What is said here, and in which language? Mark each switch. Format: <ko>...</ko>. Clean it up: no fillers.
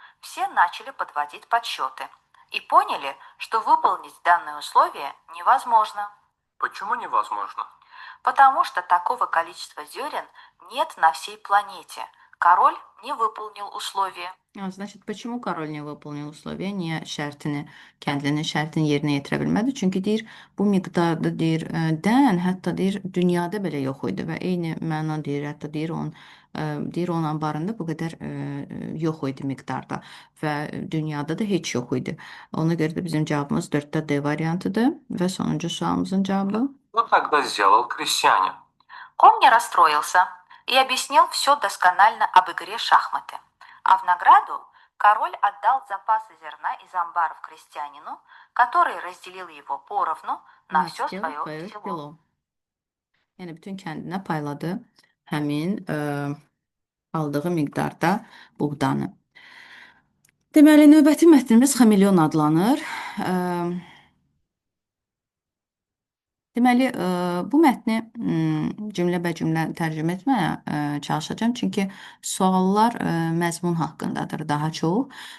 <ru>Все начали подводить подсчеты и поняли, что выполнить данное условие невозможно. Почему невозможно? Потому что такого количества зерен нет на всей планете. Король не выполнил условие. Значит, почему корol не выполnил условия?</ru> <az>Niyə şərtini, kəndlinin şərtini yerinə yetirə bilmədi? Çünki deyir, bu miqdarda deyir, dən hətta deyir, dünyada belə yox idi və eyni məna deyir, hətta deyir onun anbarında bu qədər yox idi miqdarda və dünyada da heç yox idi. Ona görə də bizim cavabımız 4-də D variantıdır və sonuncu sualımızın cavabı.</az> <ru>Что тогда сделал крестьянин? Он не расстроился и объяснил все досконально об игре шахматы. А в награду король отдал запасы зерна из амбаров крестьянину, который разделил его поровну на все свое село.</ru> <az>Yəni bütün kəndinə payladı həmin aldığı miqdarda buğdanı. Deməli, növbəti mətnimiz xameleon adlanır. Deməli, bu mətni cümlə-bə-cümlə tərcümə etməyə çalışacağım, çünki suallar məzmun haqqındadır daha çox.</az>